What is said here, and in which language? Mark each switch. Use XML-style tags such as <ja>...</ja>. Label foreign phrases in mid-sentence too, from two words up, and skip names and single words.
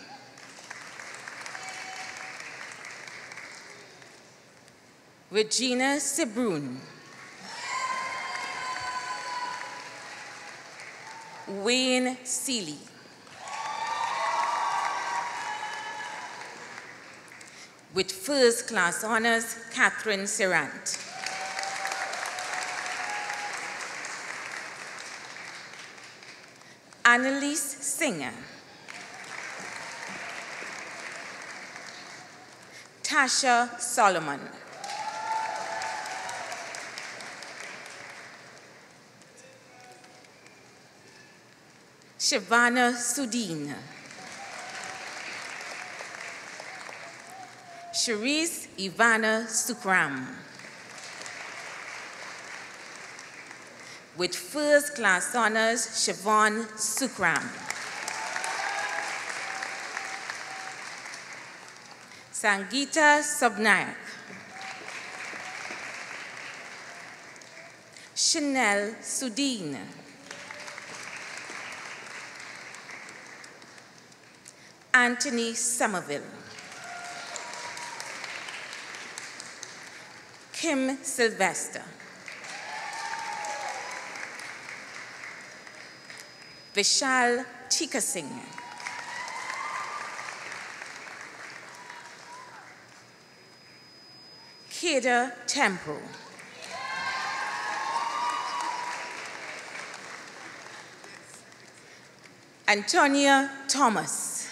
<en>Regina Sebrun. Wayne Seeley. With first class honors, Catherine Serrant. Annalise Singer. Tasha Solomon. Shavana Sudin. Sharice Ivana Sukram. With first class honors, Siobhan Sukram. Sangeeta Sobnayak. Chanel Sudin. Anthony Somerville. Kim Sylvester. Vishal Chikasingh. Keda Temple. Antonia Thomas.</en>